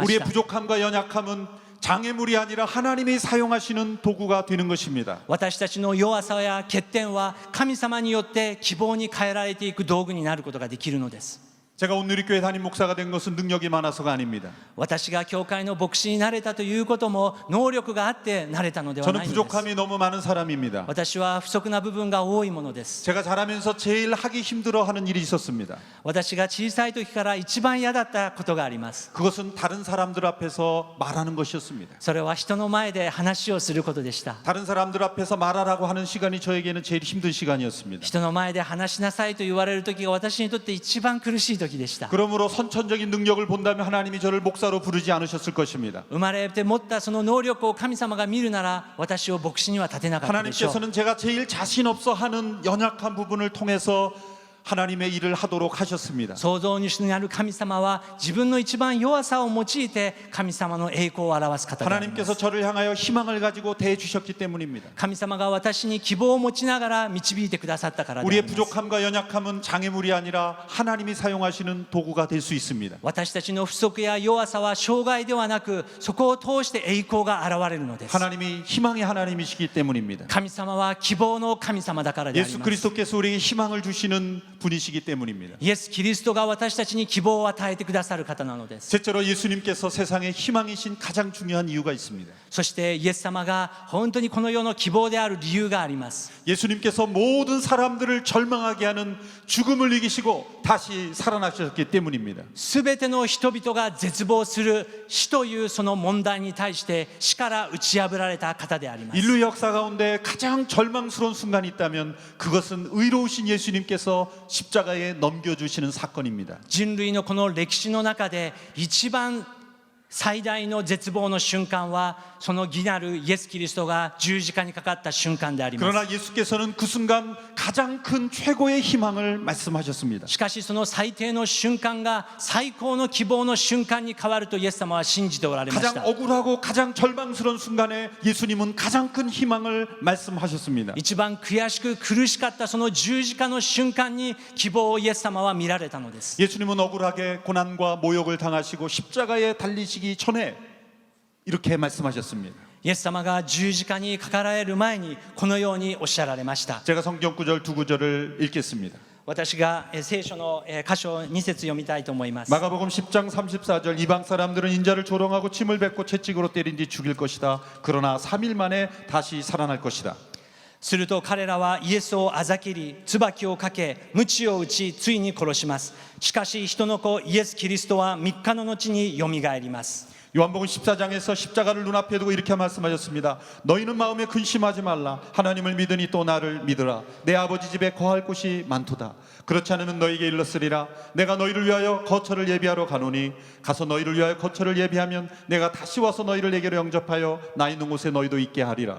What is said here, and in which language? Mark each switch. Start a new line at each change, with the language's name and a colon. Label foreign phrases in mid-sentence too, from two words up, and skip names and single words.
Korean: 우리의
Japanese: た。
Korean: 부족함과 연약함은 장애물이 아니라 하나님이 사용하시는 도구가 되는 것입니다.
Japanese: 私たちの弱さや欠点は神様によって希望に変えられていく道具になることができるのです。
Korean: 제가 온누리교회 담임 목사가 된 것은 능력이 많아서가 아닙니다.
Japanese: 私が教会の牧師になれたということも能力があってなれたのでは
Korean: 저는
Japanese: ないのです。
Korean: 부족함이 너무 많은 사람입니다.
Japanese: 私は不足な部分が多いものです。
Korean: 제가 자라면서 제일 하기 힘들어하는 일이 있었습니다.
Japanese: 私が小さい時から一番嫌だったことがあります。
Korean: 그것은 다른 사람들 앞에서 말하는 것이었습니다.
Japanese: それは人の前で話をすることでした。
Korean: 다른 사람들 앞에서 말하라고 하는 시간이 저에게는 제일 힘든 시간이었습니다.
Japanese: 人の前で話しなさいと言われる時が私にとって一番苦しい時でした。
Korean: 그러므로 선천적인 능력을 본다면 하나님이 저를 목사로 부르지 않으셨을 것입니다.
Japanese: 生まれて持ったその能力を神様が見るなら、私を牧師には立てなかったでしょう。
Korean: 하나님께서는 제가 제일 자신 없어 하는 연약한 부분을 통해서 하나님의 일을 하도록 하셨습니다.
Japanese: 創造主にある神様は自分の一番弱さを用いて神様の栄光を表す方であります。
Korean: 하나님께서 저를 향하여 희망을 가지고 대해주셨기 때문입니다.
Japanese: 神様が私に希望を持ちながら導いてくださったからであり
Korean: 우리의
Japanese: ます。
Korean: 부족함과 연약함은 장애물이 아니라 하나님이 사용하시는 도구가 될 수 있습니다.
Japanese: 私たちの不足や弱さは障害ではなく、そこを通して栄光が現れるのです。
Korean: 하나님이 희망의 하나님이시기 때문입니다.
Japanese: 神様は希望の神様だからであり
Korean: 예수
Japanese: ます。
Korean: 그리스도께서 우리에게 희망을 주시는 분이시기 때문입니다.
Japanese: イエス・キリストが私たちに希望を与えてくださる方なのです。
Korean: 셋째로 예수님께서 세상의 희망이신 가장 중요한 이유가 있습니다.
Japanese: そしてイエス様が本当にこの世の希望である理由があります。
Korean: 예수님께서 모든 사람들을 절망하게 하는 죽음을 이기시고 다시 살아나셨기 때문입니다.
Japanese: すべての人々が絶望する死というその問題に対して死から打ち破られた方であります。
Korean: 인류 역사 가운데 가장 절망스러운 순간이 있다면 그것은 의로우신 예수님께서 십자가에 넘겨주시는 사건입니다.
Japanese: 人類のこの歴史の中で一番最大の絶望の瞬間はその義なるイエス・キリストが十字架にかかった瞬間であります。
Korean: 그러나 예수께서는 그 순간 가장 큰 최고의 희망을 말씀하셨습니다.
Japanese: しかしその最低の瞬間が最高の希望の瞬間に変わるとイエス様は信じておられまし
Korean: 가장
Japanese: た。
Korean: 억울하고 가장 절망스러운 순간에 예수님은 가장 큰 희망을 말씀하셨습니다.
Japanese: 一番悔しく苦しかったその十字架の瞬間に希望をイエス様は見られたのです。
Korean: 예수님은 억울하게 고난과 모욕을 당하시고 십자가에 달리시기 전에 이렇게 말씀하셨습니다.
Japanese: イエス様が十字架にかかられる前にこのようにおっしゃられました。
Korean: 제가 성경 구절 두 구절을 읽겠습니다.
Japanese: 私が聖書の箇所2節読みたいと思います。
Korean: 마가복음 10장 34절 이방 사람들은 인자를 조롱하고 침을 뱉고 채찍으로 때린 뒤 죽일 것이다. 그러나 3일 만에 다시 살아날 것이다.
Japanese: すると彼らはイエスをあざきり椿をかけ鞭を打ちついに殺します。しかし人の子イエス・キリストは3日の後によみがえります。
Korean: 요한복음 14장에서 십자가를 눈앞에 두고 이렇게 말씀하셨습니다. 너희는 마음에 근심하지 말라. 하나님을 믿으니 또 나를 믿으라. 내 아버지 집에 거할 곳이 많도다. 그렇지 않으면 너희에게 일렀으리라. 내가 너희를 위하여 거처를 예비하러 가노니 가서 너희를 위하여 거처를 예비하면 내가 다시 와서 너희를 내게로 영접하여 나 있는 곳에 너희도 있게 하리라.